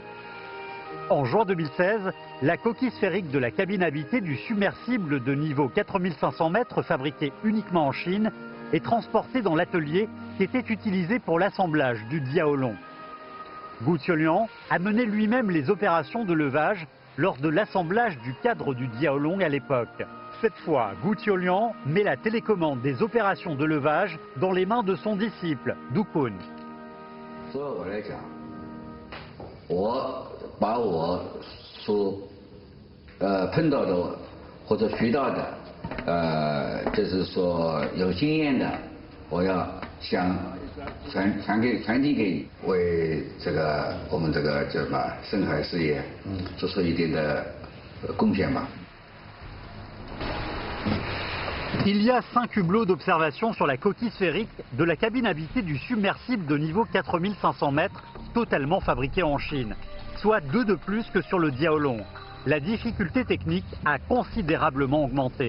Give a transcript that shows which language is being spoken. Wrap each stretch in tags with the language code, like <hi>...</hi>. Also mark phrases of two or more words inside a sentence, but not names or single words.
<fr>En juin 2016, la coquille sphérique de la cabine habitée du submersible de niveau 4500 mètres fabriqué uniquement en Chine est transportée dans l'atelier qui était utilisé pour l'assemblage du Diaolong. Gu Qiuliang a mené lui-même les opérations de levage lors de l'assemblage du cadre du Diaolong à l'époque. Cette fois, Gu Qiuliang met la télécommande des opérations de levage dans les mains de son disciple, Du Kun.</fr> <zh>作为我来讲，我把我所碰到的或者学到的，就是说有经验的，我要想传递给为这个我们这个叫什么深海事业，做出一定的贡献吧。</zh> <fr>Il y a 5 hublots d'observation sur la coquille sphérique de la cabine habitée du submersible de niveau 4500 mètres, totalement fabriqué en Chine, soit 2 de plus que sur le Diaolong. La difficulté technique a considérablement augmenté.</fr>